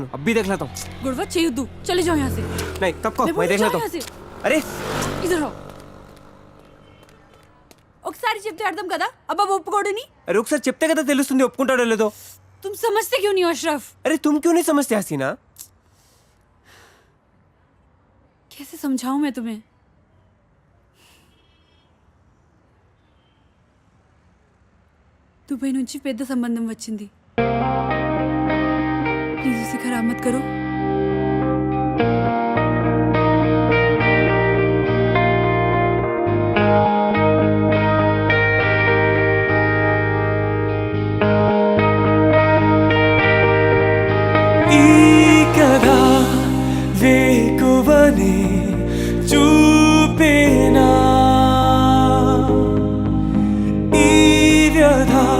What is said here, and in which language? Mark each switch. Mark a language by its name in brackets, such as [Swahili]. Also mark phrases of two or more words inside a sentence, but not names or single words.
[Hindi] అబ్బీ देख लेता हूं. गुड़वा చేయొద్దు, चले जाओ यहाँ से. नहीं తప్పుకో, मैं देख लेता हूं. अरे इधर आओ. [Telugu] ఒకసారి చెప్తే అర్థం కదా, అబ్బా ఒప్పుకోడని. अरे ఒకసారి చెప్తే కదా తెలుస్తుంది ఒప్పుకుంటాడో లేదో. [Hindi] तुम समझते क्यों नहीं हो अशरफ? अरे तुम क्यों नहीं समझते हसीना? कैसे समझाऊं मैं तुम्हें? [Telugu] దుబాయ్ నుంచి పెద్ద సంబంధం వచ్చింది. [Hindi] ప్లీజ్ उसे खराब मत करो. [Telugu] ఈ కథ వేకువనే చూపేనా, ఈ వ్యధ